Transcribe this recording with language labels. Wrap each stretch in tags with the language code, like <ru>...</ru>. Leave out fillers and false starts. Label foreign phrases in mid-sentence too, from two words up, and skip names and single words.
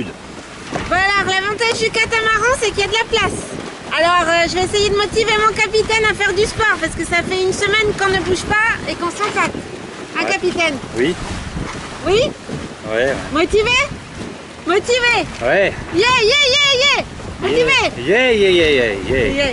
<fr>Voilà, l'avantage du catamaran, c'est qu'il y a de la place. Alors, je vais essayer de motiver mon capitaine à faire du sport, parce que ça fait une semaine qu'on ne bouge pas et qu'on s'empâte. Hein, ouais. Capitaine? Oui. Oui? Ouais. Motivé? Motivé? Ouais.</fr> <en>Yeah, yeah, yeah, yeah!</en> <fr>Motivé?</fr> <en>Yeah, yeah, yeah, yeah, yeah. Yeah.</en>